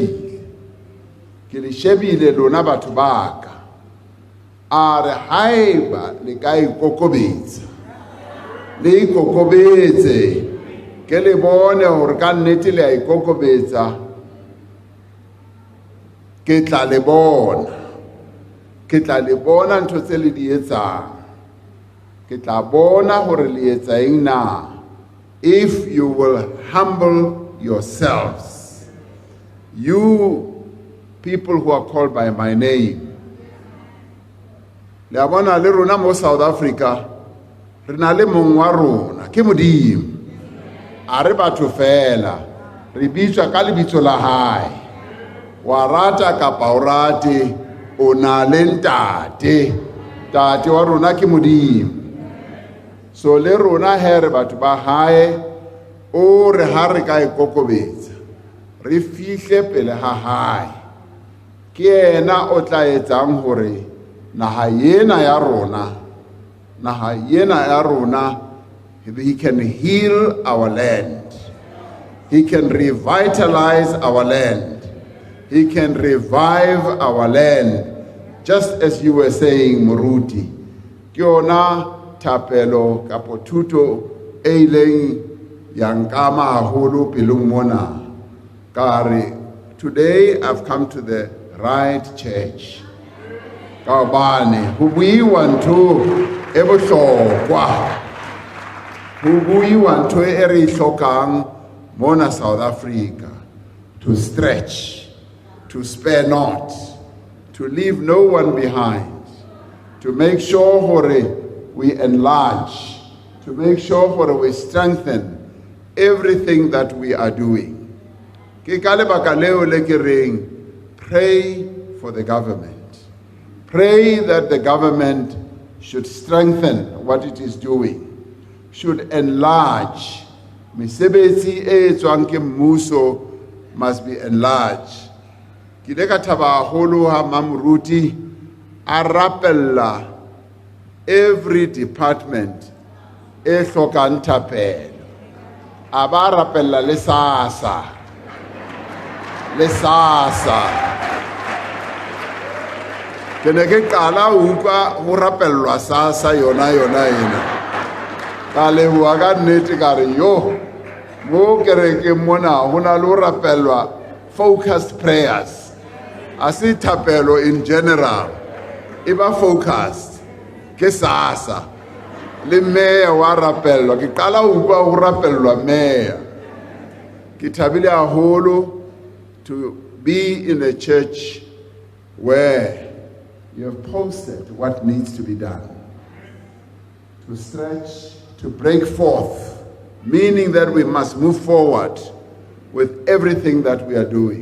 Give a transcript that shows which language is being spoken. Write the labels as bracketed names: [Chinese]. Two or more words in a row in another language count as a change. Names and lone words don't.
[Southern Sotho] shebile lona batho ba ka a re haeba le ka ikokobetsa le ikokobetse ke le bone hore ka nnete le a ikokobetsa ke tla le bona ntho tse le di etsang ke tla bona hore le etsa eng na [English] if you will humble yourselves you people who are called by my name [Southern Sotho] le bona le rona mo South Africa re na le mong wa rona ke modimo a re batho fela re bitswa ka lebitso la hae wa rata kapa o rate o na le ntate wa rona ke modimo so le rona he re batho ba hae o re ha re ka ikokobetsa re fihle pele ha hae ke yena o tla etsang hore naha yena ya rona [English] he can heal our land, he can revitalize our land, he can revive our land, just as you were [Southern Sotho] saying Moruti ke yona thapelo kapo thuto e ileng yankama haholo pelong mona ka re [English] today I've come to the right church [Southern Sotho] ka bane ho buiwa ntho e bohlokwa ho buiwa ntho e re hlokang mona [English] South Africa to stretch, to spare not, to leave no one behind, to make sure we enlarge, to make sure we strengthen everything that we are doing. [Southern Sotho] Ke ka lebaka leo le ke reng, [English] pray for the government. pray that the government should strengthen what it is doing, should enlarge. [Southern Sotho] Mesebetsi e etswang ke mmuso [English] must be enlarged. [Southern Sotho] Ke ile ka thaba haholo ha Mamoruti a rapella [English] every department [Southern Sotho] e hlokang thapelo. A ba rapella le SASSA. Ke ne ke qala ho utlwa ho rapellwa SASSA yona ena. Ka leboha ka nnete ka re yo mo kerekeng mona ho na le ho rapellwa [English] focused prayers. [Southern Sotho] A se thapelo [English] in general, [Southern Sotho] e ba focused ke SASSA le meya wa rapellwa. Ke qala ho utlwa ho rapellwa meya. Ke thabile haholo [English] to be in a church where you have posted what needs to be done, to stretch, to break forth, meaning that we must move forward with everything that we are doing.